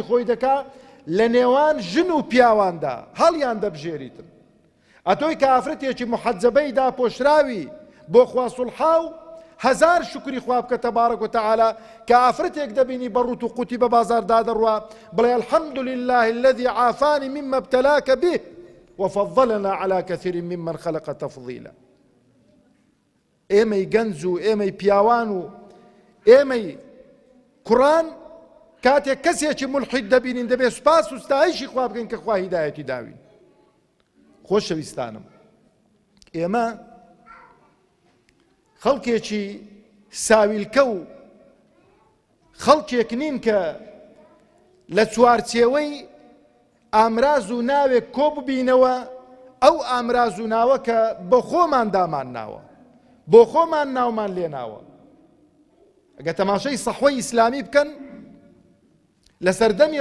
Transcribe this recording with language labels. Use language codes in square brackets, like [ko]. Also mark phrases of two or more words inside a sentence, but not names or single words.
[ckb] خۆی دەکا لە نێوان ژن و پیاواندا هەڵیان دەبژێریتن ئەتۆی کە ئافرەتێکی محەجەبەی داپۆشراوی بۆ خوا سوڵحا و هەزار شکری خوا بکە [ar] تەبارەک و تەعالا [ckb] کە ئافرەتێک دەبینی بەڕوت و قوتی بە بازاردا دەڕوا بڵێ [ar] الحەمد لله الذي عافاني مما ابتلاك به وفضلنا على كثير ممن خلق تفضيلا. [ckb] ئێمەی گەنج و ئێمەی پیاوان و ئێمەی کوڕان کاتێک کەسێکی ملحید دەبینین دەبێت سوپاس و ستایشی خوا بکەین کە خوا هیدایەتی داوین. خۆشەویستانم ئێمە خەڵکێکی ساویلکە و خەڵکێک نین کە لە چوارچێوەی ئامراز و ناوێک کۆ ببینەوە ئەو ئامراز و ناوە کە بۆ خۆمان دامان ناوە بۆ خۆمان ناومان لێ ناوە ئەگە تەماشەی سەحوەی ئیسلامی بکەن لە سەردەمی